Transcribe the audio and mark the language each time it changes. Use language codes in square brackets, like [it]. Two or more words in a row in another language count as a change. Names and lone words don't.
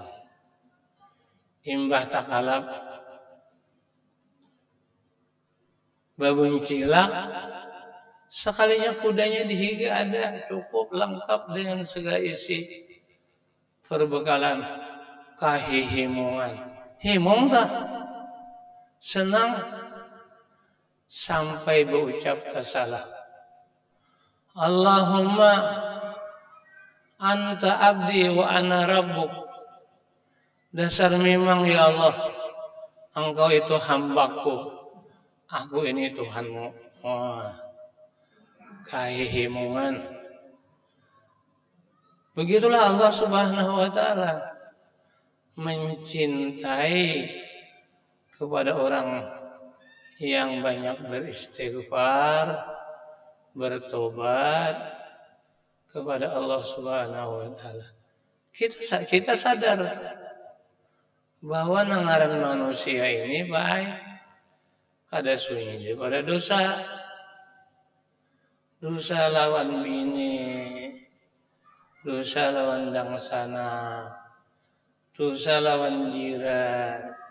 [bjn] Imbah takalap, babuncilak, sekalinya kudanya dihiga ada, cukup lengkap dengan segala isi perbekalan, kahihimungan. Himung tak? [id] Senang sampai berucap kesalah. [ar] اللهم أنت عبدي وأنا ربك. [id] Dasar memang ya Allah, engkau itu hambaku, aku ini Tuhanmu. [bjn] Wah, kahihimungan. [id] Begitulah [ar] الله سبحانه وتعالى [id] mencintai kepada orang yang banyak beristighfar, bertobat kepada [ar] الله سبحانه وتعالى. [bjn] Kita sadar bahwa nangaran manusia ini baik, kada sunyi daripada dosa. Dosa lawan bini, dosa lawan dangsana, dosa lawan jiran.